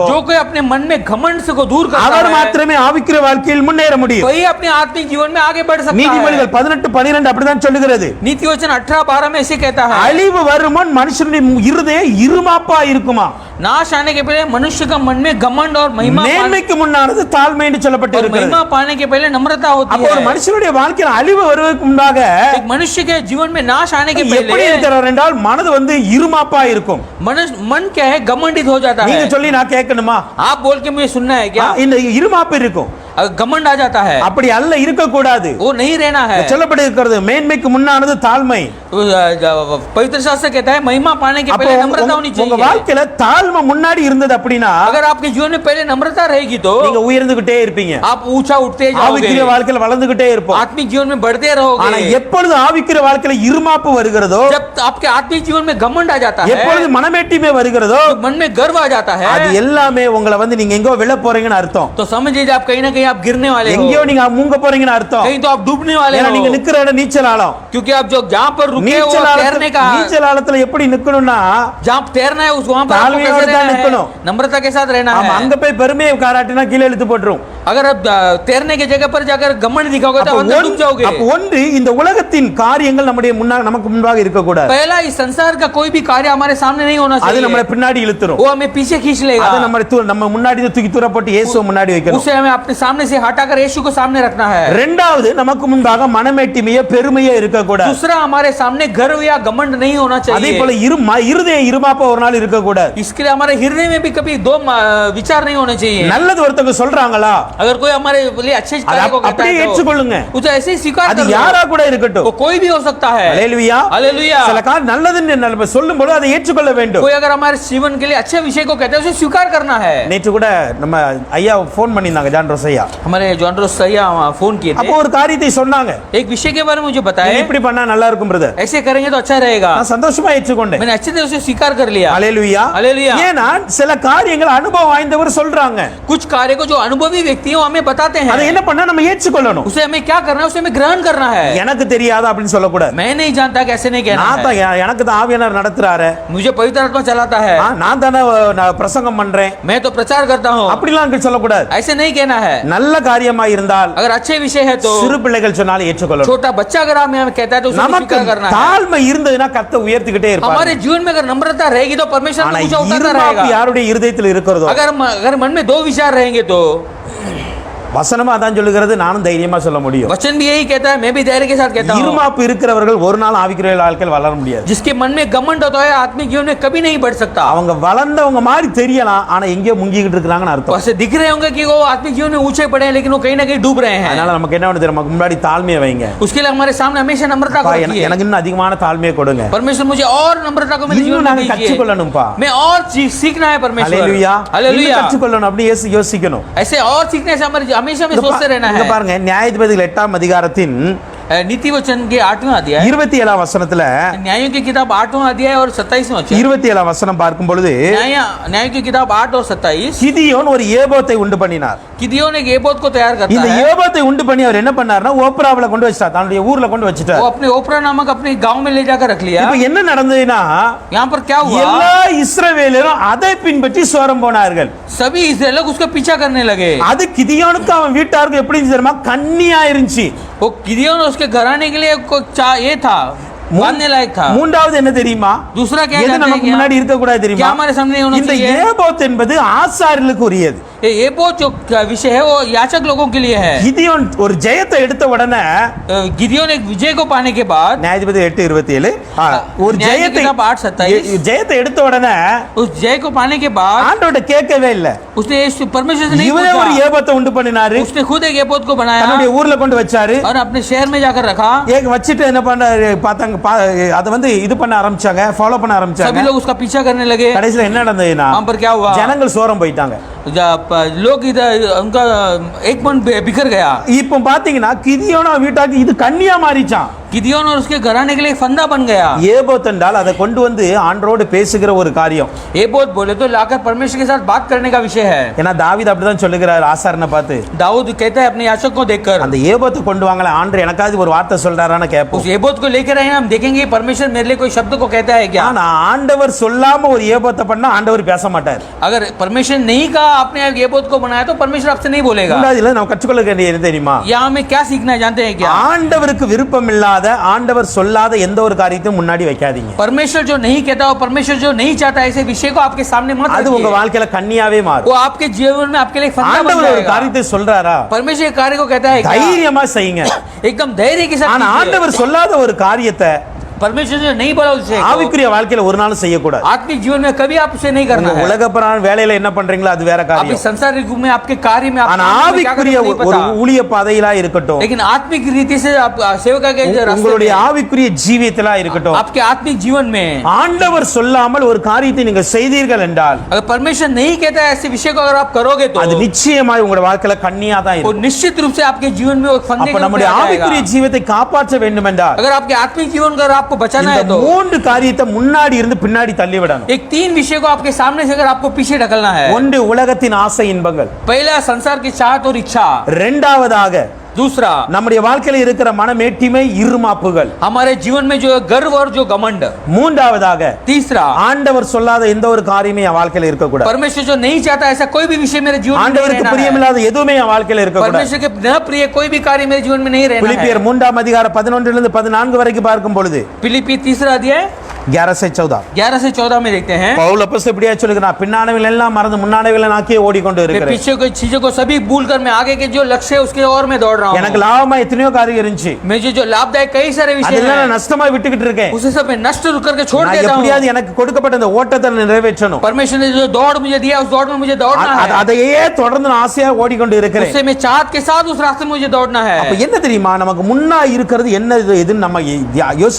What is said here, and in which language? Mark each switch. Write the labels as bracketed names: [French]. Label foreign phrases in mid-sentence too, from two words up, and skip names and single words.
[Hindi] जो कोई अपने मन में घमंड से को दूर करता [Tamil] அவர் [Hindi] है, [Tamil] மாத்திரமே ஆவிக்குரிய வாழ்க்கையில் முன்னேற முடியும். [Hindi] वही अपने आत्मिक जीवन में आगे बढ़ सकता है। [Tamil] நீதிமொழிகள் 18-12 அப்படிதான் சொல்லுகிறது. [Hindi] नीति वचन 18-12 में ऐसे कहता है, [Tamil] அழிவு வருமுன் மனுஷனுடைய இருதயம் இருமாப்பா இருக்குமா, [Hindi] नाश आने के पहले मनुष्य का मन में घमंड और महिमा [Tamil] மேன்மைக்கு முன்னானது தாழ்மை என்று [Hindi] और [Tamil] சொல்லப்பட்டிருக்கிறது. [Hindi] महिमा पाने के पहले नम्रता होती [Tamil] அப்போ ஒரு [Hindi] है। [Tamil] மனுஷனுடைய வாழ்க்கையில் அழிவு வருவதற்கு முன்பாக [Hindi] एक मनुष्य के जीवन में नाश आने के [Tamil] எப்படி [Hindi] पहले [Tamil] இருக்கிறார் என்றால் மனது இருமாப்பா இருக்கும். [Hindi] मन क्या है? घमंडित हो जाता [Tamil] நீங்க [Hindi] है। [Tamil] சொல்லி நான் கேட்கணுமா? [Hindi] आप बोल के मुझे सुनना है क्या? [Tamil] இந்த இருமாப்பு இருக்கும். [Hindi] घमंड आ जाता है, [Tamil] அப்படி அல்ல, இருக்க கூடாது. [Hindi] वो नहीं रहना है। [Tamil] சொல்லப்பட்டிருக்கிறது மேன்மைக்கு முன்னானது தாழ்மை. [Hindi] पवित्र शास्त्र कहता है महिमा पाने के [Tamil] அப்போ [Hindi] पहले नम्रता होनी [Tamil] உங்க [Hindi] चाहिए। [Tamil] வாழ்க்கையில தாழ்மை முன்னாடி இருந்தது அப்படின்னா [Hindi] अगर आपके जीवन में पहले नम्रता रहेगी तो [Tamil] நீங்க உயர்ந்துகிட்டே இருப்பீங்க. [Hindi] आप ऊंचा उठते जाओगे, [Tamil] ஆவிக்குரிய வாழ்க்கையில வளர்ந்துகிட்டே இருப்போம். [Hindi] आत्मिक जीवन में बढ़ते [Tamil] ஆனா [Hindi] रहोगे। [Tamil] எப்பொழுது ஆவிக்குரிய வாழ்க்கையில இருமாப்பு வருகிறதோ, [Hindi] जब आपके आत्मिक जीवन में घमंड आ जाता है, [Tamil] எப்பொழுது மனமேட்டிமை வருகிறதோ, [Hindi] मन में गर्व आ जाता [Tamil] அது [Hindi] है, [Tamil] எல்லாமே உங்களை நீங்க எங்கோ விழ போறீங்கன்னு அர்த்தம். [Hindi] तो समझ लीजिए आप कहीं ना कहीं आप गिरने वाले हो, [Tamil] எங்கேயோ நீங்க மூங்க போறீங்கன்னு அர்த்தம். [Hindi] कहीं तो आप डूबने वाले [Tamil] ஏன்னா நீங்க [Hindi] हो, [Tamil] நிக்கிற இடம் நீச்சல் ஆழம். [Hindi] क्योंकि आप जो जहाँ पर रुके हो [Tamil] நீச்சல் [Hindi] तैरने का, [Tamil] நீச்சல் ஆழத்துல எப்படி நிக்கணும்னா, [Hindi] जहाँ तैरना है उस वहाँ पर आपको तालमेयोड़ कैसे [Tamil] தான் [Hindi] रहना निकलो। है? नम्रता के साथ रहना [Tamil] ஆமா, [Hindi] है। [Tamil] அங்க போய் பெருமையை காராட்டினா கீழே இழுத்து போட்டுரும். [Hindi] अगर आप तैरने की जगह पर जाकर घमंड दिखाओगे तो अंदर डूब जाओगे। [Tamil] அப்ப ஒன்று, இந்த உலகத்தின் காரியங்கள் நம்முடைய நமக்கு முன்பாக இருக்க கூடாது. [Hindi] पहला इस संसार का कोई भी कार्य हमारे सामने नहीं होना [Tamil] அது நம்மள [Hindi] चाहिए, [Tamil] பின்னாடி இழுத்துரும். [Hindi] वो हमें पीछे खींच [Tamil] அது [Hindi] लेगा। [Tamil] நம்ம முன்னாடி தூக்கி தூர போட்டு இயேசுவை முன்னாடி வைக்கணும். [Hindi] उसे हमें अपने सामने से हटाकर यीशु को सामने रखना है। [Tamil] இரண்டாவது, நமக்கு முன்பாக மனமேட்டிமையே பெருமையே இருக்க கூடாது. [Hindi] दूसरा हमारे सामने गर्व या घमंड नहीं होना [Tamil] அதே போல [Hindi] चाहिए। [Tamil] இருதயம் இருமாப்பா ஒரு நாள் இருக்க கூடாது. [Hindi] इसके लिए हमारे हृदय में भी कभी दो विचार नहीं होने चाहिए। [Tamil] நல்லது ஒருத்தங்க சொல்றாங்களா, [Hindi] अगर कोई हमारे लिए अच्छे कार्य को कहता [Tamil] அப்படியே [Hindi] है तो [Tamil] ஏற்றுக்கொள்ளுங்க. [Hindi] उसे ऐसे ही स्वीकार [Tamil] அது [Hindi] कर लो। [Tamil] யாரா கூட இருக்கட்டும். [Hindi] वो कोई भी हो सकता है। [Tamil] ஹல்லேலூயா. [Hindi] हालेलुया। [Tamil] சில காரியம் நல்லதுன்னு நம்ம சொல்லும்போது அதை ஏற்றுக்கொள்ள வேண்டும். [Hindi] कोई अगर हमारे जीवन के लिए अच्छे विषय को कहता है उसे स्वीकार करना है। [Tamil] நேற்று கூட நம்ம ஐயா ஃபோன் பண்ணியிருந்தாங்க, ஜான் ரோஸ் ஐயா. ஐயா [Hindi] हमारे जॉन रोस सैया फोन किए [Tamil] அப்போ [Hindi] थे, [Tamil] ஒரு காரியத்தை சொன்னாங்க, [Hindi] एक विषय के बारे में मुझे [Tamil] நீங்க [Hindi] बताए, [Tamil] இப்படி பண்ணா நல்லா இருக்கும் பிரதர். [Hindi] ऐसे करेंगे तो अच्छा रहेगा। [Tamil] நான் சந்தோஷமா ஏற்றுக்கொண்டேன். [Hindi] मैंने अच्छे से उसे स्वीकार कर लिया। [Tamil] அல்லேலூயா. [Hindi] हालेलुया। [Tamil] ஏன்னா சில காரியங்கள் அனுபவம் வாய்ந்தவர் சொல்றாங்க, [Hindi] कुछ कार्य को जो अनुभवी व्यक्ति है वो हमें बताते [Tamil] அதை [Hindi] हैं, [Tamil] என்ன பண்ணா நம்ம ஏற்றுக்கொள்ளணும். [Hindi] उसे हमें क्या करना है, उसे हमें ग्रहण करना है। [Tamil] எனக்கு தெரியாத அப்படின்னு சொல்லக்கூடாது. [Hindi] मैं नहीं जानता कि ऐसे नहीं कहना [Tamil] நான் [Hindi] है, [Tamil] தான் எனக்கு தான் ஆவியானவர் நடத்துறாரு, [Hindi] मुझे पवित्र आत्मा चलाता है, [Tamil] நான் தானே நான் பிரசங்கம் பண்றேன், [Hindi] मैं तो प्रचार करता हूँ, [Tamil] அப்படிலாம் அங்க சொல்லக்கூடாது. [Hindi] ऐसे नहीं कहना है। [Tamil] நல்ல காரியமா இருந்தால் [Hindi] अगर अच्छे विषय है तो, [Tamil] சிறு பிள்ளைகள் சொன்னாலும் ஏற்றுக்கொள்ளணும். [Hindi] छोटा बच्चा अगर हमें कहता है तो उसे [Tamil] நமக்கு [Hindi] स्वीकार करना है। [Tamil] தாழ்மை இருந்ததுன்னா கர்த்தர் உயர்த்திக்கிட்டே இருப்பார். [Hindi] हमारे जीवन में अगर नम्रता रहेगी तो परमेश्वर [Tamil] ஆனா [Hindi] हमें ऊंचा उठाता [Tamil] இருமாப்பு [Hindi] रहेगा। [Tamil] யாருடைய இருதயத்தில் இருக்கிறதோ, [Hindi] अगर मन में दो विचार रहेंगे तो, [Tamil] வசனமா தான் சொல்லுகிறது, நானும் தைரியமா சொல்ல முடியும். [Hindi] वचन भी यही कहता है, मैं भी धैर्य के साथ कहता हूँ। [Tamil] இருமாப்பு இருக்கிறவர்கள் ஒரு நாள் ஆவிக்குரிய வாழ்க்கையில் வளர முடியாது. [Hindi] जिसके मन में घमंड होता है आत्मिक जीवन में कभी नहीं बढ़ सकता। [Tamil] அவங்க வளர்ந்தவங்க மாதிரி தெரியலாம், ஆனா எங்கேயோ முங்கிக்கிட்டு இருக்காங்கன்னு அர்த்தம். [Hindi] वैसे दिख रहे होंगे कि वो आत्मिक जीवन में ऊंचे पड़े हैं, लेकिन वो कहीं ना कहीं डूब रहे हैं। [Tamil] அதனால நமக்கு என்ன வேணும் தெரியுமா? முன்னாடி தாழ்மையை வைங்க. [Hindi] उसके लिए हमारे सामने हमेशा नम्रता को रखिए। [Tamil] எனக்கு இன்னும் அதிகமான தாழ்மையை கொடுங்க. [Hindi] परमेश्वर मुझे और नम्रता को मेरे जीवन [Tamil] இன்னும் [Hindi] में [Tamil] நாங்க [Hindi] दीजिए। [Tamil] கற்றுக்கொள்ளணும்பா. [Hindi] मैं और सीखना है परमेश्वर। [Tamil] ஹalleluya. [Hindi] हालेलुया। [Tamil] இன்னும் கற்றுக்கொள்ளணும் அப்படி யோசிக்கணும். [Hindi] ऐसे और सीखने से हमारे हमेशा में सोचते रहना [Tamil] இங்க [Hindi] है। [Tamil] பாருங்க, நியாயாதிபதிகள் 8ஆம் அதிகாரத்தின் [Hindi] नीति वचन के 8वां अध्याय, [Tamil] 27ஆம் வசனத்துல [Hindi] न्यायों की किताब 8वां अध्याय और 27वां वचन, [Tamil] 27ஆம் வசனம் பார்க்கும் பொழுது [Hindi] न्यायों की किताब 8 और 27, [Tamil] கிதியோன் ஒரு ஏபோத்தை உண்டு பண்ணினார். [Hindi] गिदियोन एक एबोत को तैयार करता [Tamil] இந்த [Hindi] है। [Tamil] ஏபோத்தை உண்டு பண்ணி அவர் என்ன பண்ணாருன்னா ஓப்ராவுல கொண்டு வச்சிட்டார், தன்னுடைய ஊர்ல கொண்டு [Hindi] वो [Tamil] வச்சிட்டார். [Hindi] अपने ओपरा नामक अपने गांव में ले जाकर रख लिया। [Tamil] இப்ப என்ன நடந்ததுன்னா, [Hindi] यहाँ पर क्या हुआ, [Tamil] எல்லா இஸ்ரவேலரும் அதை பின்பற்றி சோரம் போனார்கள். [Hindi] सभी इस्राएल लोग उसका पीछा करने लगे। [Tamil] அது கிதியோனுக்கு அவன் வீட்டாருக்கு எப்படி இருந்துச்சு தெரியுமா? கன்னியா இருந்துச்சு. [Hindi] वो गिदियोन उसके घराने के लिए ये था, बांधने लायक था। [Tamil] மூன்றாவது என்ன தெரியுமா? [Hindi] दूसरा क्या [Tamil] எது [Hindi] जानते हैं [Tamil] நமக்கு [Hindi] क्या? [Tamil] முன்னாடி இருக்க கூடாது [Hindi] क्या [Tamil] தெரியுமா? [Hindi] हमारे सामने होना [Tamil] இந்த [Hindi] चाहिए? [Tamil] ஏபோத் என்பது ஆசாரியர்களுக்கு உரியது. [Hindi] ये एबोत जो विषय है वो याचक लोगों के लिए है। [Tamil] கிதியோன் ஒரு ஜெயத்தை எடுத்த உடனே, [Hindi] गिदियोन एक विजय को पाने के बाद, [Tamil] நியாயாதிபதி 8:27 ஒரு [Hindi] न्याय की [Tamil] ஜெயத்தை [Hindi] किताब 8:27, [Tamil] ஜெயத்தை எடுத்த உடனே [Hindi] उस जय को पाने के बाद [Tamil] ஆண்டவர்ட்ட கேட்கவே இல்ல. [Hindi] उसने परमेश्वर से नहीं [Tamil] இவரே ஒரு [Hindi] पूछा, [Tamil] ஏபோத்தை உண்டு பண்ணினாரு, [Hindi] उसने खुद एक एबोत को बनाया [Tamil] தன்னுடைய ஊர்ல கொண்டு வச்சாரு. [Hindi] और अपने शहर में जाकर रखा। [Tamil] ஏக வச்சிட்டு என்ன பண்ணாரு பார்த்தாங்க, அதை வந்து இது பண்ண ஆரம்பிச்சாங்க, ஃபாலோ பண்ண [Hindi] सभी [Tamil] ஆரம்பிச்சாங்க. [Hindi] लोग उसका पीछा करने लगे। [Tamil] கடைசில என்ன நடந்ததுன்னா, [Hindi] वहां पर क्या हुआ, [Tamil] ஜனங்கள் சோரம் போயிட்டாங்க. [Hindi] लोग इधर उनका एक मन बिखर गया। [Tamil] இப்போ பாத்தீங்கன்னா கிதியோனா வீட்டாக்கு இது கன்னியா மாறிச்சான். [Hindi] गिदियोन और उसके घराने के लिए फंदा बन गया। [Tamil] ஏபோத் என்றால் அதை கொண்டு வந்து ஆண்டரோடு பேசுகிற ஒரு காரியம். [Hindi] एबोत बोले तो लाकर परमेश्वर के साथ बात करने का विषय है। [Tamil] ஏன்னா தாவீது அப்படிதான் சொல்லுகிறார் ஆசாரனை பார்த்து. [Hindi] दाऊद कहता है अपने याचक को देखकर, [Tamil] அந்த ஏபோத்தை கொண்டு வாங்கல, ஆண்டவர் எனக்காவது ஒரு வார்த்தை சொல்றாரான்னு கேட்போம். [Hindi] उस एबोत को लेकर आए हम देखेंगे परमेश्वर मेरे लिए कोई शब्द को कहता है क्या। [Tamil] ஆனா ஆண்டவர் சொல்லாம ஒரு ஏபோத்தை பண்ணா ஆண்டவர் பேச மாட்டார். [Hindi] अगर परमेश्वर नहीं कहा आपने एबोत को बनाया तो परमेश्वर आपसे नहीं बोलेगा। [Tamil] மூன்றாவதுல நம்ம கற்றுக்கொள்ள வேண்டியது தெரியுமா? [Hindi] यहाँ हमें क्या सीखना है जानते हैं क्या? [Tamil] ஆண்டவருக்கு விருப்பம் இல்லாத, ஆண்டவர் சொல்லாத எந்த ஒரு காரியத்தையும் முன்னாடி வைக்காதீங்க. [Hindi] परमेश्वर जो नहीं कहता और परमेश्वर जो नहीं चाहता ऐसे विषय को आपके सामने मत [Tamil] அது உங்க [Hindi] रखिए। [Tamil] வாழ்க்கையில கன்னியாவே மாறும். [Hindi] वो आपके जीवन में आपके लिए फंदा बन [Tamil] ஆண்டவர் ஒரு [Hindi] जाएगा। [Tamil] காரியத்தை சொல்றாரா, [Hindi] परमेश्वर एक कार्य को कहता है क्या? [Tamil] தைரியமா செய்யுங்க. [Hindi] एकदम धैर्य के साथ [Tamil] ஆனா [Hindi] कीजिए। [Tamil] ஆண்டவர் சொல்லாத ஒரு காரியத்தை [Hindi] परमेश्वर जो नहीं बोला उसे [Tamil] ஆவிக்குரிய வாழ்க்கையில ஒரு நாளும் செய்யக்கூடாது. [Hindi] आत्मिक जीवन में कभी आप उसे नहीं करना [Tamil] உங்க [Hindi] है। [Tamil] உலகப்பரான வேலையில என்ன பண்றீங்களோ அது வேற [Hindi] आपके [Tamil] காரியம். [Hindi] संसारिक रूप में आपके कार्य में आप [Tamil] ஆனா [Hindi] क्या [Tamil] ஆவிக்குரிய [Hindi] करते नहीं [Tamil] ஒரு [Hindi] पता। [Tamil] ஊழிய பாதையிலா இருக்கட்டும், [Hindi] लेकिन आत्मिक रीति से आप सेवका के जो रास्ते [Tamil] உங்களுடைய [Hindi] में, [Tamil] ஆவிக்குரிய ஜீவியத்திலா இருக்கட்டும், [Hindi] आपके आत्मिक जीवन में [Tamil] ஆண்டவர் சொல்லாமல் ஒரு காரியத்தை நீங்க செய்தீர்கள் என்றால் [Hindi] अगर परमेश्वर नहीं कहता है ऐसे विषय को अगर आप करोगे तो [Tamil] அது நிச்சயமாய் உங்களுடைய வாழ்க்கையில கன்னியா தான் [Hindi] वो [Tamil] இருக்கும். [Hindi] निश्चित रूप से आपके जीवन में वो फंदे [Tamil] அப்ப [Hindi] के रूप में [Tamil] நம்முடைய [Hindi] आ जाएगा। [Tamil] ஆவிக்குரிய ஜீவியத்தை காப்பாற்ற வேண்டும் என்றால் [Hindi] अगर आपके आत्मिक जीवन को अगर आपको बचाना [Tamil] இந்த [Hindi] है तो [Tamil] மூன்று காரியத்தை முன்னாடி இருந்து பின்னாடி தள்ளி விடணும். [Hindi] एक 3 विषय को आपके सामने से अगर आपको पीछे ढकलना है। [Tamil] ஒன்று உலகத்தின் ஆசை இன்பங்கள், [Hindi] पहला संसार की चाहत और इच्छा, [Tamil] இரண்டாவதாக [Hindi] दूसरा [Tamil] நம்முடைய வாழ்க்கையில இருக்கிற மனமேட்டிமை இருமாப்புகள், [Hindi] हमारे जीवन में जो गर्व और जो घमंड, [Tamil] மூன்றாவதாக [Hindi] तीसरा [Tamil] ஆண்டவர் சொல்லாத எந்த ஒரு காரியமே என் வாழ்க்கையில இருக்க கூடாது. [Hindi] परमेश्वर जो नहीं चाहता ऐसा कोई भी विषय मेरे जीवन में नहीं [Tamil] ஆண்டவருக்கு [Hindi] रहना है। [Tamil] பிரியமில்லாத எதுவுமே என் வாழ்க்கையில இருக்க கூடாது. [Hindi] परमेश्वर के न प्रिय कोई भी कार्य मेरे जीवन में नहीं रहना है। [Tamil] பிலிப்பியர் 3ஆம் அதிகாரம் 11 இருந்து 14 வரைக்கும் பார்க்கும் பொழுது [Hindi] फिलिप्पी 3 अध्याय 11 से 14 11 से 14 में देखते हैं, [Tamil] பவுல் அப்போஸ்தலன் இப்படியே சொல்லுகிறார், பின்னானவைகள் எல்லாம் மறந்து முன்னானவைகளை நாக்கியே ஓடிக்கொண்டு [Hindi] मैं [Tamil] இருக்கிறேன். [Hindi] पीछे की चीजों को सभी भूलकर मैं आगे के जो लक्ष्य है उसके ओर में दौड़ रहा [Tamil] எனக்கு [Hindi] हूँ। [Tamil] லாபமா எத்தனையோ காரியம் இருந்துச்சு, [Hindi] मुझे जो लाभदायक कई सारे विषय [Tamil] அதெல்லாம் [Hindi] हैं [Tamil] நான் நஷ்டமா விட்டுக்கிட்டு இருக்கேன். [Hindi] उसे सब मैं नष्ट करके छोड़ [Tamil] நான் [Hindi] देता हूँ। [Tamil] எப்படியாவது எனக்கு கொடுக்கப்பட்ட அந்த ஓட்டத்தை நிறைவேற்றணும், [Hindi] परमेश्वर ने जो दौड़ मुझे दिया उस दौड़ में मुझे दौड़ना है। [Tamil] அதையே தொடர்ந்து நான் ஆசையா ஓடிக்கொண்டு இருக்கிறேன். [Hindi] उससे मैं चाहत के साथ उस रास्ते में मुझे दौड़ना है। [Tamil] அப்ப என்ன தெரியுமா, நமக்கு முன்னா இருக்கிறது என்ன எதுன்னு நம்ம யோசிச்சு பார்க்கணும்.